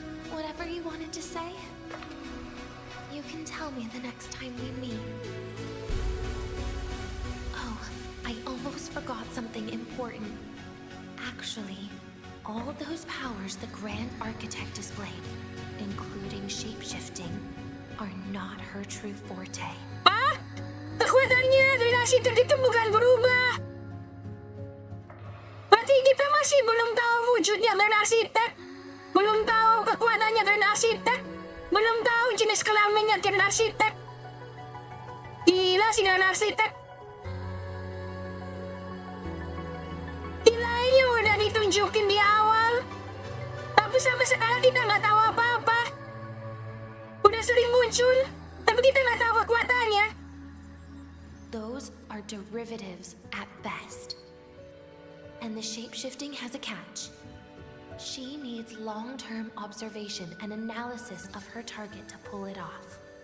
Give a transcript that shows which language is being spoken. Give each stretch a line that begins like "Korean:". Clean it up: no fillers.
English: Whatever you wanted to say, you can tell me the next time we meet. Oh, I almost forgot something important. Actually, all those powers the Grand Architect displayed, including shape-shifting, are not her true forte. Ah?
Indonesian: Kekuatannya relasi itu bukan berubah. Berarti kita masih belum tahu wujudnya Grand Architect. Belum tahu kekuatannya Grand Architect. Belum tahu jenis kelaminnya Grand Architect. Gila si Grand Architect. Nilainya udah ditunjukin di awal. Tapi sampai sekarang kita nggak tahu apa-apa. Udah sering muncul, tapi kita nggak tahu kekuatannya.
English: Those are derivatives at best. And the shape-shifting has a catch. She needs long-term observation and analysis of her target to pull it off.